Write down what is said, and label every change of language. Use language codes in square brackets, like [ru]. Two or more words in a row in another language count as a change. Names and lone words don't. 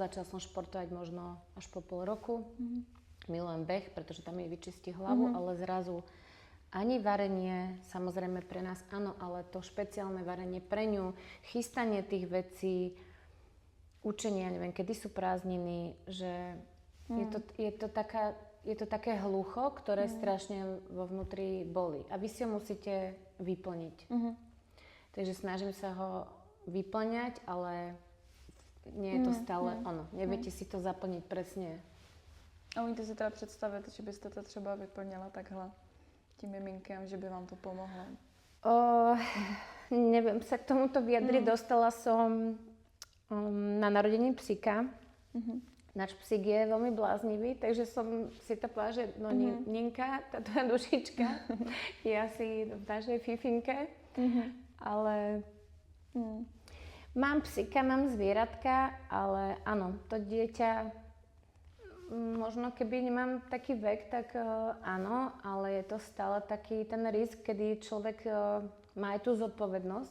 [sk] Začala som športovať možno až po pol roku. Milujem beh, pretože tam mi vyčistí hlavu, ale zrazu ani varenie, samozrejme pre nás áno, ale to špeciálne varenie pre ňu, chystanie tých vecí, učenie, neviem, kedy sú prázdniny, že je to také hlucho, ktoré strašne vo vnútri bolí. A vy si ho musíte vyplniť. Takže snažím sa ho vyplňať, ale nie je to stále ono. Neviete si to zaplniť presne. [cs] A umíte si teda představit, že byste to třeba vyplnila takhle tím miminkem, že by vám to pomohlo? [sk] Neviem sa k tomuto vyjadriť. Dostala som na narodení psíka. Náš psík je veľmi bláznivý, takže som si to povedala, že Ninka, tá tvoja dušička, je asi v našej fifinke, ale mám psíka, mám zvieratka, ale áno, to dieťa, možno keby nemám taký vek, tak áno, ale je to stále taký ten risk, kedy človek má aj tú zodpovednosť.